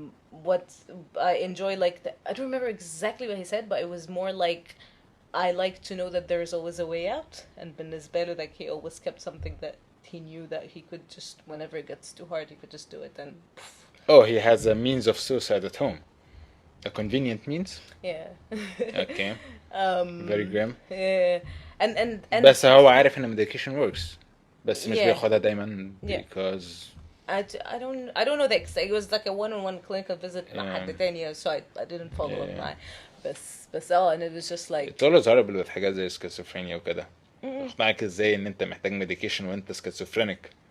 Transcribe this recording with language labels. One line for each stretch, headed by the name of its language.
English: what I enjoy like I don't remember exactly what he said but it was more like I like to know that there is always a way out and
Arabic: بالنسبة له
English: like he always kept something that he knew that he could just whenever it gets too hard he could just do it and oh he has a means of suicide at home a convenient means yeah okay very grim yeah and
Arabic: بس هو عارف ان
English: medication works
Arabic: بس مش
English: Yeah.
Arabic: بياخدها دايما
English: Yeah. because I don't know that it was like a one-on-one clinical visit
Arabic: مع
English: Yeah.
Arabic: حد تاني
English: so I didn't follow up Yeah.
Arabic: معاه بس
English: and it was just like it's always horrible with
Arabic: حاجات زي schizophrenia وكده اقنعك ازاي ان انت محتاج medication وانت schizophrenic